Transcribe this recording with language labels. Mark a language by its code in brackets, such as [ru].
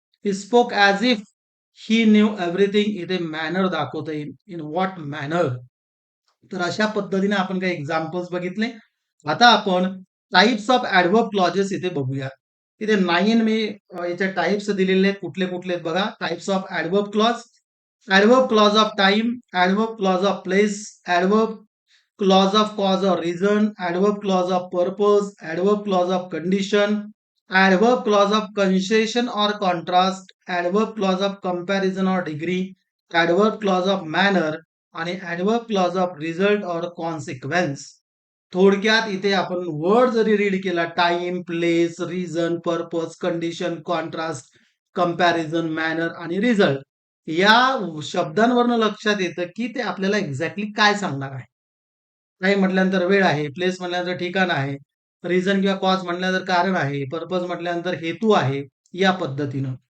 [en] he spoke as if he knew everything, [mr] इथे manner दाखवत आहे, [en] In what manner. [mr] तर अशा पद्धतीने आपण काही एक्झाम्पल्स बघितले. आता आपण टाइप्स ऑफ ऍडव्हर्ब क्लॉजेस इथे बघूया. इथे 9 मी याचे टाइप्स दिलेले आहेत. कुठले कुठले आहेत बघा. Types of adverb clause. [en] Adverb clause of time, adverb clause of place, adverb clause of cause or reason, adverb clause of purpose, adverb clause of condition, adverb clause of concession or contrast, adverb clause of comparison or degree, adverb clause of manner आणि adverb clause of result or consequence. [mr] थोडक्यात इथे आपण word जरी read केला time, place, reason, purpose, condition, contrast, comparison, manner आणि result या शब्दांवरनं लक्षात येतं की ते आपल्याला एक्झॅक्टली काय सांगणार आहे. टाईम म्हटल्यानंतर वेळ आहे, प्लेस म्हटल्यानंतर ठिकाण आहे, रिझन किंवा कॉज म्हटल्यानंतर कारण आहे, पर्पज म्हटल्यानंतर हेतू आहे, या पद्धतीनं.